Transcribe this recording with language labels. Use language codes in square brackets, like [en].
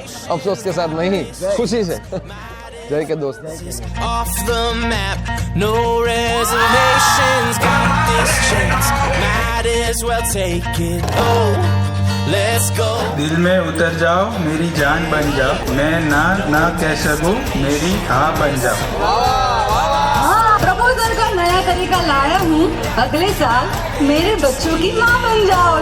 [hi] अफसोस के साथ नहीं, खुशी से. जय के दोस्त. [en] Off the map, no reservations, got this chance, might as well take it. Oh, let's go. [hi] दिल में उतर जाओ, मेरी जान बन जाओ, मैं ना कह सकूं, मेरी हाँ बन जाओ. प्रपोजल का नया तरीका लाया हूँ, अगले साल मेरे बच्चों की माँ बन जाओ.